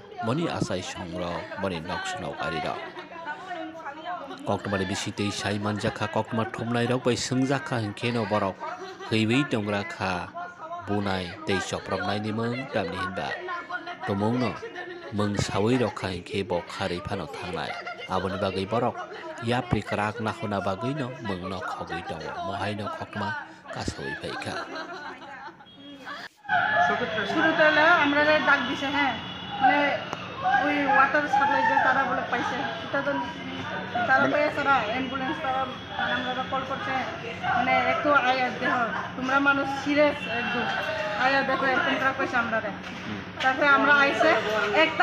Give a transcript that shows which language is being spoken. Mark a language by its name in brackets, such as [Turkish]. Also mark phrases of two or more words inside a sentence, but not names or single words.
[Kok Borok] moni asai songro moni noksnok arida kokmari bisitei sai manjakha kokma thumnai rok bai sungjakha hinkeno borok heiwi tongra kha bunai tei choproknai ni mung tamni hinba tomung no mung sawi rok kha hinkhe bo khari phano thangnai aboni bagai borok yapri krak nakhona bagai no mung no khogui tongo mohai no kokma kasawi phaikha [Bangla] শুরুতে আমরা ডাক দিছে হ্যাঁ মানে ওই ওয়াটার সাপ্লাই যে তারা বলে পাইছে সেটা তো তারা পেয়ে তারা অ্যাম্বুলেন্স তারা আমরা কল করছে মানে একটু আয়া দেহ তোমরা মানুষ সিরিয়াস একদম আয়া দেখো এরকম করা কইছে আমরা তারপরে আমরা আইছে একটা